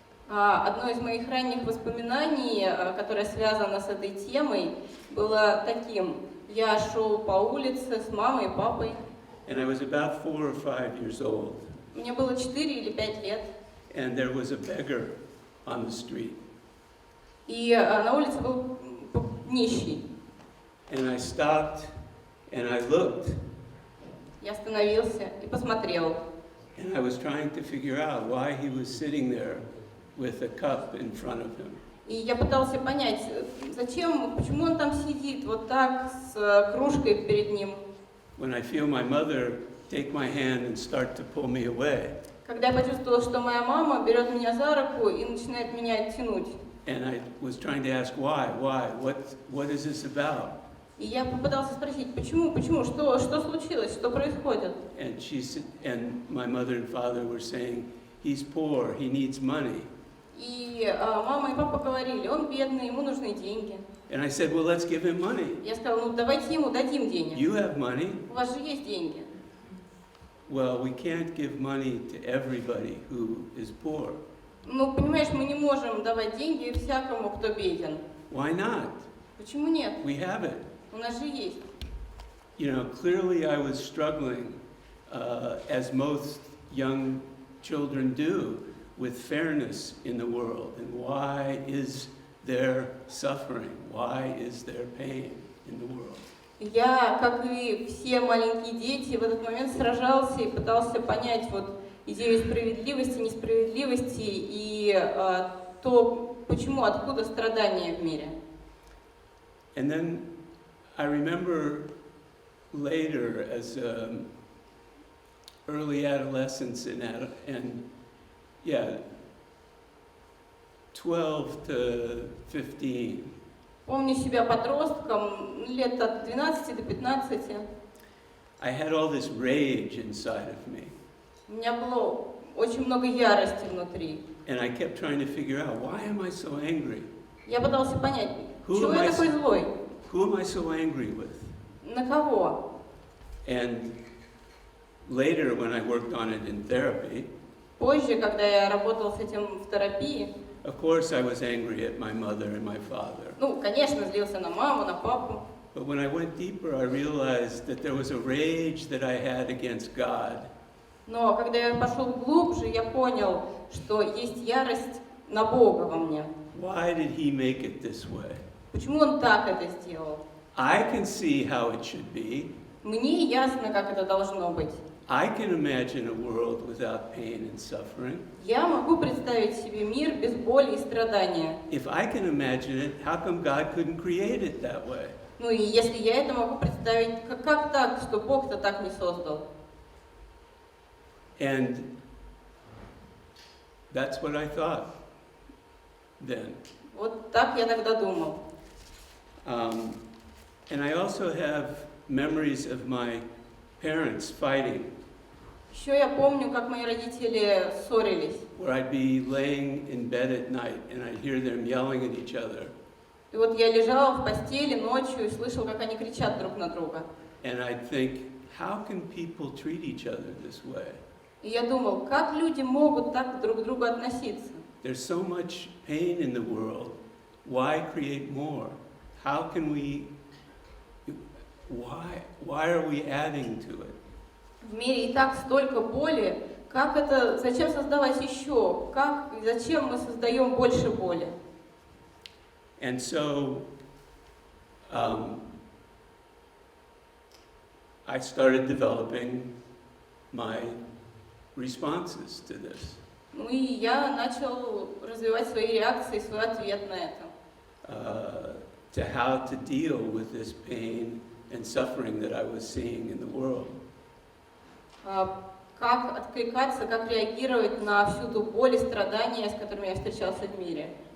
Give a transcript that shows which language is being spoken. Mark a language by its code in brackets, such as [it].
[ru] Одно из моих ранних воспоминаний, которое связано с этой темой, было таким. Я шел по улице с мамой и папой. [en] And I was about 4 or 5 years old. [ru] Мне было 4 или 5 лет. [en] And there was a beggar on the street. [ru] И на улице был нищий. [en] And I stopped and I looked. [ru] Я остановился и посмотрел. [en] And I was trying to figure out why he was sitting there with a cup in front of him. [ru] И я пытался понять, почему он там сидит вот так с кружкой перед ним. [en] When I feel my mother take my hand and start to pull me away. [ru] Когда я почувствовала, что моя мама берет меня за руку и начинает меня тянуть. [en] And I was trying to ask why, what is this about? [ru] И я попытался спросить, почему, что случилось, что происходит? [en] And my mother and father were saying, he's poor, he needs money. [ru] И мама и папа говорили, он бедный, ему нужны деньги. [en] And I said, well, let's give him money. [ru] Я сказала, давайте ему дадим денег. [en] You have money. [ru] У вас же есть деньги. [en] Well, we can't give money to everybody who is poor. [ru] Ну, понимаешь, мы не можем давать деньги всякому, кто беден. [en] Why not? [ru] Почему нет? [en] We have it. [ru] У нас же есть. [en] You know, clearly I was struggling, as most young children do, with fairness in the world. And why is there suffering? Why is there pain in the world? [ru] Я, как и все маленькие дети, в этот момент сражался и пытался понять вот идею справедливости, несправедливости и то, почему, откуда страдания в мире. [en] And then I remember later, as early adolescence and 12 to 15. [ru] Помню себя подростком, лет от 12 до 15. [en] I had all this rage inside of me. [ru] У меня было очень много ярости внутри. [en] And I kept trying to figure out, why am I so angry? [ru] Я пытался понять, [en] Who [ru] чего [en] am [ru] я [en] I [ru] такой злой? [en] Who am I so angry with? [ru] На кого? [en] And later, when I worked on it in therapy, [ru] Позже, когда я работал с этим в терапии, [en] of course I was angry at my mother and my father. [ru] ну, конечно, злился на маму, на папу. [en] But when I went deeper, I realized that there was a rage that I had against God. [ru] Но когда я пошел глубже, я понял, что есть ярость на Бога во мне. [en] Why did He make it this way? [ru] Почему Он так это сделал? [en] I can see how it should be. [ru] Мне ясно, как это должно быть. [en] I can imagine a world without pain and suffering. [ru] Я могу представить себе мир без боли и страдания. [en] If I can imagine it, how come God couldn't create it that way? [ru] Ну и если я это могу представить, как так, что Бог-то так не создал? [en] And that's what I thought then. [ru] Вот так я тогда думал. [en] And I also have memories of my parents fighting [ru] Еще я помню, как мои родители ссорились. [en] where I'd be laying in bed at night and I'd hear them yelling at each other. [ru] И вот я лежала в постели ночью и слышала, как они кричат друг на друга. [en] And I'd think, how can people treat each other this way? [ru] И я думал, как люди могут так друг к другу относиться? [en] There's so much pain in the world. Why create more? How can we, why are we adding to it? [ru] В мире и так столько боли, как это, зачем создавать еще? Как, зачем мы создаем больше боли? [en] And so I started developing my responses to this. [ru] Ну и я начал развивать свои реакции, свой ответ на это. [en] To how to deal with this pain and suffering that I was seeing in the world. [ru] Как откликаться, как реагировать на всю ту боль и страдания, с которыми я встречался в мире.